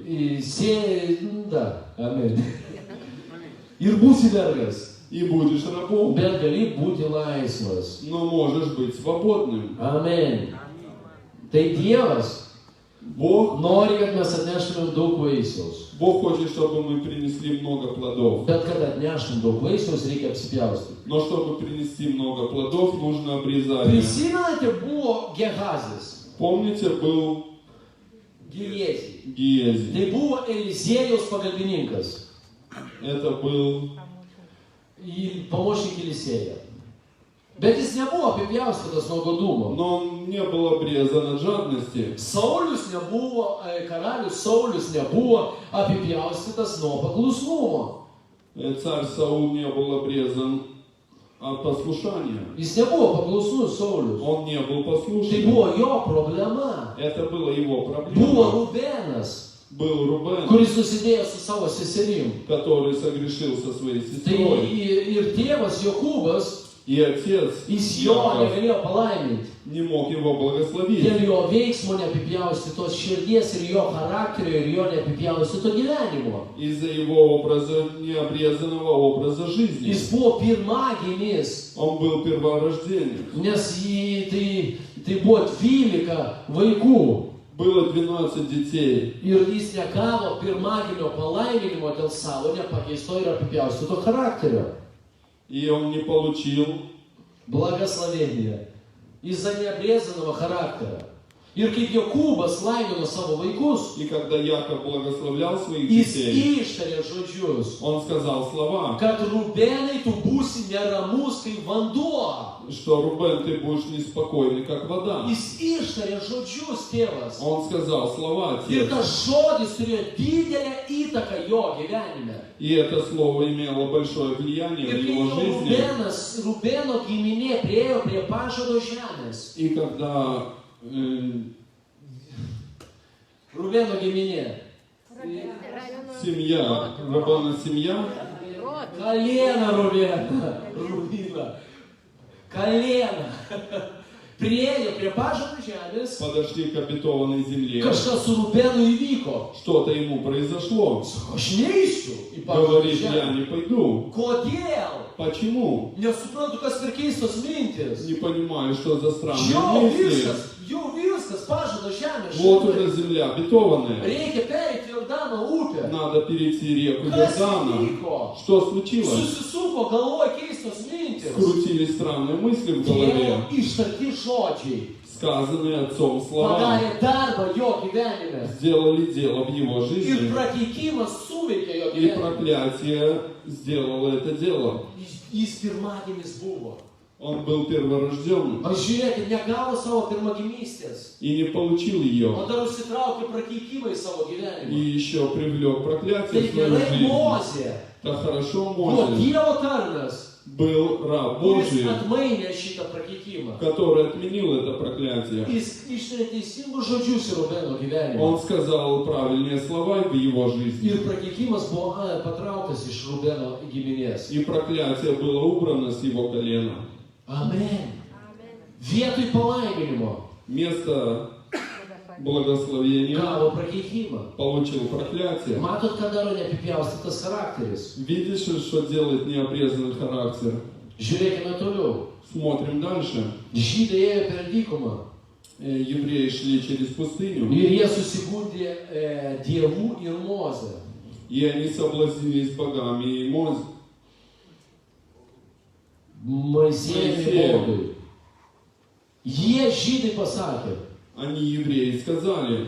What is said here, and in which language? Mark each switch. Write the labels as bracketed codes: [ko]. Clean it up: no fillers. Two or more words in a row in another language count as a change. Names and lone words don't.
[lt] Da, amen. Ir būsi vergas, [ru] И будешь рабом. [lt] bet gali būti laisvas. [ru] Но можешь быть свободным. [lt] Amen. Tai Dievas [ru] Бог [lt] nori, kad mes atneštumėm daug vaisiaus. [ru] Бог хочет, чтобы мы принесли много плодов. [lt] Bet kad atneštum daug vaisiaus, reikia apsipjaustyti. [ru] Но чтобы принести много плодов, нужно обрезание. [lt] Prisimenate, buvo Gehazis, [ru] Помните, был [lt] Giezį. [ru] Гиези. [lt] Tai buvo Eliziejaus pagalbininkas. [ru] Это был Помощник Elisėja. [lt] Bet jis nebuvo apipjaustytas nuo godumo. [ru] Но он он не был обрезан от жадности. [lt] Saulius nebuvo, karalius Saulius nebuvo apipjaustytas nuo paklusnumo. [ru] Царь Саул не был обрезан от послушания. [lt] Jis nebuvo paklusnus Saulius. [ru] Он не был [lt] Tai [ru] послушным. [lt] buvo jo problema. [ru] Это была его [lt] Buvo [ru] проблема. [lt] Rubenas, [ru] Был Рубен, [lt] kuris nusidėjo su savo seserim. [ru] который согрешил со своей [lt] Tai [ru] сестрой. [lt] ir tėvas Jokūbas, [ru] И отец [lt] jis jo [ru] Яков [lt] negalėjo palaiminti. [ru] не мог его благословить. [lt] Dėl jo veiksmo neapipjaustytos širdies ir jo charakterio ir jo neapipjaustyto gyvenimo. [ru] Из-за его образа, необрезанного образа жизни. [lt] Jis buvo pirmagimis, [ru] Он был перворожденец. [lt] nes tai buvo 12 vaikų. [ru] Было 12 детей. [lt] Ir jis negavo pirmaginio palaiminimo dėl savo nepakeisto ir apipjaustyto charakterio. [ru] И он не получил. Благословение из-за необрезанного характера. [lt] Ir kaip Jokūbas laimino savo vaikus, [ru] И когда Яков благословлял своих [lt] jis [ru] детей, [lt] ištarė žodžius, [ru] он сказал слова, [lt] kad Rubenai tu būsi neramus kaip vanduo. [ru] что Рубен, ты будешь неспокойный, как вода. [lt] Jis ištarė žodžius, tėvas. [ru] Он сказал слова, [lt] Ir [ru] отец. [lt] tas žodis turėjo didelę įtaką jo gyvenime. [ru] И это слово имело большое влияние [lt] Ir [ru] в [lt] kai [ru] его [lt] jau [ru] жизни. [lt] Rubeno giminė priėjo prie pažado žemės. [ru] И когда [lt] Rubeno giminė. [ru] семья, Рабана семья, Колено Rubena. Колено. [lt] Priėjo prie pažado žemės. [ru] подошли к обетованной земле, [lt] Kažkas su Rubenu įvyko. [ru] что-то ему произошло. [lt] Sako, aš neisiu į pažado [ru] Говорит, я [lt] žemę. [ru] не пойду. [lt] Kodėl? [ru] Почему? [lt] Nesuprantu, kas per keistos mintis. [ru] Не понимаю, что за странные [lt] Jau [ru] мысли. [lt] viskas, pažado žemė. [ru] Вот [lt] šimtai. [ru] уже земля обетованная. [lt] Reikia pereiti Jordano upę. [ru] Надо перейти реку [lt] Kas [ru] Иордана. [lt] įvyko? [ru] Что случилось? [lt] Susisuko galvoje keistos mintis. [ru] Скрутились странные мысли в голове, [lt] Dievo ištarti žodžiai [ru] сказанные отцом слова. [lt] padarė darbą jo gyvenime. [ru] Сделали дело в его [lt] Ir [ru] жизни. [lt] prakeikimas suveikė jo [ru] И [lt] gyvenime. [ru] проклятие сделало это дело. [lt] Jis pirmagimis buvo. [ru] Он был перворожденным [lt] Aš žiūrėkit, negavo savo pirmagimystės. [ru] и не получил [lt] O [ru] ее. [lt] dar užsitraukė prakeikimą į savo [ru] И [lt] gyvenimą. [ru] еще привлек проклятие [lt] Tai [ru] в свою [lt] gerai [ru] жизнь. [lt] Mozė [ru] Так хорошо [lt] buvo [ru] Мозес [lt] Dievo tarnas, [ru] был раб [lt] kuris [ru] Божий, [lt] atmainė šitą prakeikimą. [ru] который отменил это проклятие. [lt] Jis ištarė teisingus žodžius į Rubeno gyvenimą. [ru] Он сказал правильные слова в его жизни. [lt] Ir prakeikimas buvo patrauktas iš Rubeno giminės. [ru] И проклятие было убрано с его колена. [lt] Amen. Vietoj palaiminimo [ru] Вместо благословения [lt] gavo prakeikimą. [ru] получил проклятие. [lt] Matot, ką daro neapipjaustytas charakteris. [ru] Видишь, что делает необрезанный характер? [lt] Žiūrėkime toliau. [ru] Смотрим дальше. [lt] Žydai ėjo per dykumą [ru] Евреи шли через пустыню, [lt] ir jie susigundė dievų ir Mozę. [ru] и они соблазнились богами и [lt] Moisėjui ir Moisėjui. Bogui. Jie žydai pasakė, [ru] Они, евреи, сказали,